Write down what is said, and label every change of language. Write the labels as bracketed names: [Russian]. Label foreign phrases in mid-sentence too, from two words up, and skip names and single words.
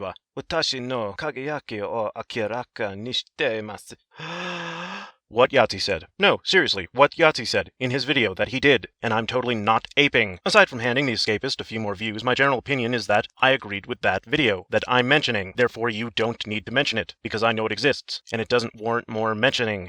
[Japanese] は私のかげやきを明らかにしています. [English] What Yahtzee said. No, seriously, what Yahtzee said in his video that he did, and I'm totally not aping. Aside from handing the escapist a few more views, my general opinion is that I agreed with that video that I'm mentioning. Therefore, you don't need to mention it, because I know it exists, and it doesn't warrant more mentioning.